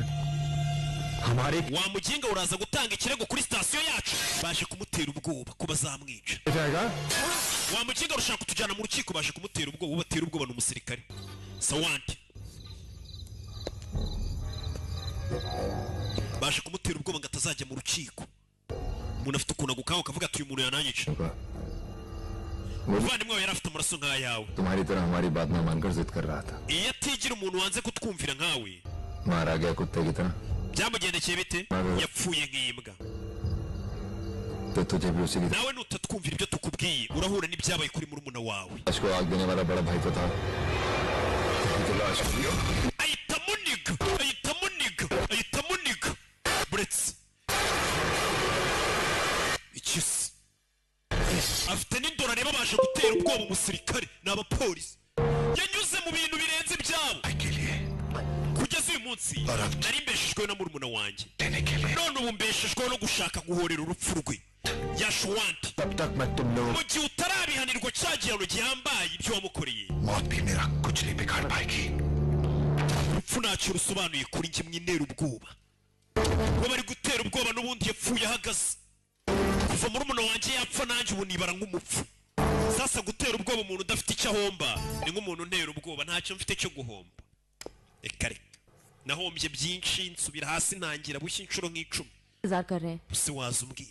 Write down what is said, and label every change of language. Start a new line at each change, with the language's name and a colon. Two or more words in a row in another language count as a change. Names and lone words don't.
Kinyarwanda: wa muginga uraza gutanga ikirego kuri sitasiyo yacu baje kumutera ubwoba ko bazamwica wa muginga urashaka kutujyana mu rukiko baje kumutera ubwoba ubatera ubwoba ni umusirikare sawandi baje kumutera ubwoba ngo atazajya mu rukiko umuntu afite ukuntu agukaho ukavuga ati uyu muntu yananyica umuvandimwe wawe yari afite amaraso nk'ayawe
Hindi: तुम्हारी तरह हमारी बात न मानकर जिद कर रहा था
Kinyarwanda: iyo atigira umuntu wanze kutwumvira nkawe
Hindi: मारा गया कुत्ते की तरह
Kinyarwanda: byamugendekeye bite yapfuye nk'imbwa
Hindi: तो तुझे भी उसी की
Kinyarwanda: nawe nutatwumvira ibyo tukubwiye urahura n'ibyabaye kuri murumuna wawe
Hindi: लाश को आग देने वाला बड़ा भाई तो था
Kinyarwanda: ahita muniga buretse ikisi afite n'indoro areba baje gutera ubwoba umusirikare n'abapolisi yanyuze mu bintu birenze ibyabo kugeza uyu munsi nari mbeshejweho na murumuna wanjye none ubu mbeshejweho no gushaka guhorera urupfu rwe yashwanti
Hindi: तब तक मैं तुम लोग
Kinyarwanda: mu gihe utarabihanirwa cya gihano gihambaye ibyo wamukoreye
Hindi: मौत भी मेरा कुछ नहीं बिगाड़ पाएगी
Kinyarwanda: urupfu ntacyo rusobanuye kuri njye mwintera ubwoba kuba bari gutera ubwoba n'ubundi yapfuye ahagaze kuva murumuna wanjye yapfa nanjye ubu nibara nk'umupfu sasa gutera ubwoba umuntu udafite icyo ahomba ni nk'umuntu untera ubwoba ntacyo mfite cyo guhomba reka nahombye byinshi nsubira hasi ntangira bushya inshuro nk'icumi
Hindi: इंतजार कर रहे हैं उसे वाज उम्मीद